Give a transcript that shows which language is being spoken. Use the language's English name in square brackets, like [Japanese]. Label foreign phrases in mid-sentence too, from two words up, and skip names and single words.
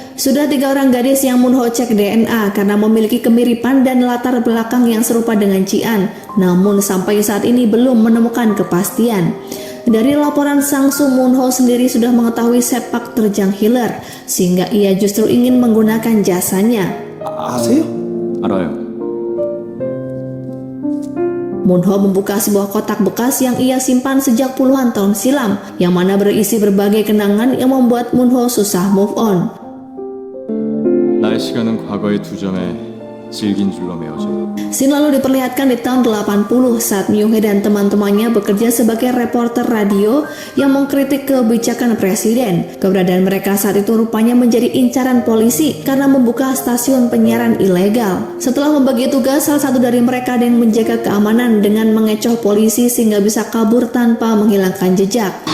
[Indonesian] Sudah 3 orang gadis yang Moonho cek DNA karena memiliki kemiripan dan latar belakang yang serupa dengan Ji-an, namun sampai saat ini belum menemukan kepastian. Dari laporan Sang-soo, Moonho sendiri sudah mengetahui sepak terjang Healer, sehingga ia justru ingin menggunakan jasanya. [Korean] 아세요? 알아요. [Indonesian] Moonho membuka sebuah kotak bekas yang ia simpan sejak puluhan tahun silam, yang mana berisi berbagai kenangan yang membuat Moonho susah [English] move on. [Korean] 나의 시간은 과거의 2점에 질긴 줄로 메어져. [Indonesian] Scene lalu diperlihatkan di tahun 80 saat Myung-hee dan teman-temannya bekerja sebagai reporter radio yang mengkritik kebijakan presiden. Keberadaan mereka saat itu rupanya menjadi incaran polisi karena membuka stasiun penyiaran ilegal. Setelah membagi tugas, salah satu dari mereka ada yang menjaga keamanan dengan mengecoh polisi sehingga bisa kabur tanpa menghilangkan jejak.